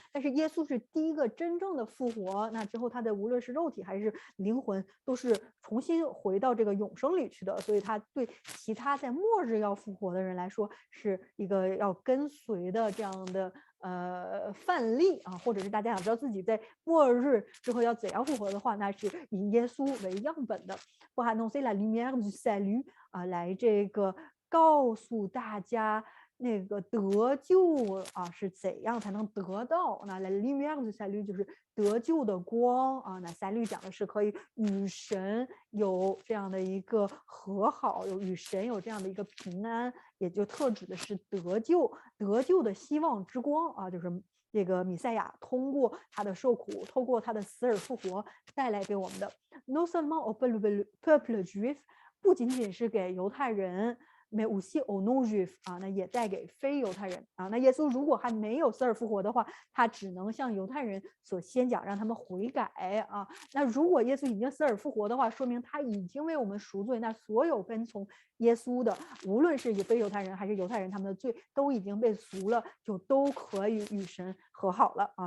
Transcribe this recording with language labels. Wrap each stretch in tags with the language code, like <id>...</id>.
<zh>但是耶稣是第一个真正的复活，那之后他的无论是肉体还是灵魂都是重新回到这个永生里去的，所以他对其他在末日要复活的人来说是一个要跟随的这样的范例或者是大家想知道自己在末日之后要怎样复活的话，那是以耶稣为样本的。</zh> <fr>pour annoncer la lumière du salut</fr> <zh>来这个告诉大家那个得救啊是怎样才能得到？那</zh> <fr>la lumière du salut</fr> <zh>就是得救的光啊。那 salut 讲的是可以与神有这样的一个和好，有与神有这样的一个平安，也就特指的是得救，得救的希望之光啊，就是这个弥赛亚通过他的受苦，通过他的死而复活带来给我们的。</zh> <fr>Non seulement au peuple juif，</fr> <zh>不仅仅是给犹太人。</zh> <fr>mais aussi au non-juif</fr> <zh>啊，那也带给非犹太人啊。那耶稣如果还没有死而复活的话，他只能向犹太人所先讲，让他们悔改啊。那如果耶稣已经死而复活的话，说明他已经为我们赎罪。那所有跟从耶稣的，无论是非犹太人还是犹太人，他们的罪都已经被赎了，就都可以与神和好了啊。</zh>